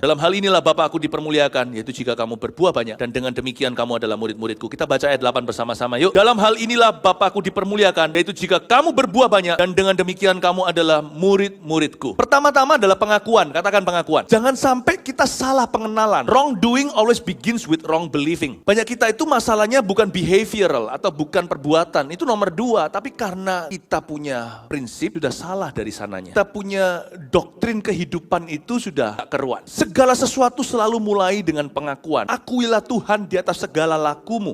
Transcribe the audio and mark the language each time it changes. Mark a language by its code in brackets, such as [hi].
[id] Dalam hal inilah Bapa aku dipermuliakan, yaitu jika kamu berbuah banyak dan dengan demikian kamu adalah murid-muridku. Kita baca ayat 8 bersama-sama yuk. Dalam hal inilah Bapa aku dipermuliakan, yaitu jika kamu berbuah banyak dan dengan demikian kamu adalah murid-muridku. Pertama-tama adalah pengakuan. Katakan pengakuan. Jangan sampai kita salah pengenalan. [en] Wrong doing always begins with wrong believing. [id] Banyak kita itu masalahnya bukan behavioral atau bukan perbuatan. Itu nomor 2. Tapi karena kita punya prinsip sudah salah dari sananya. Kita punya doktrin kehidupan itu sudah tak keruan. Segala sesuatu selalu mulai dengan pengakuan. Akuilah Tuhan di atas segala lakumu.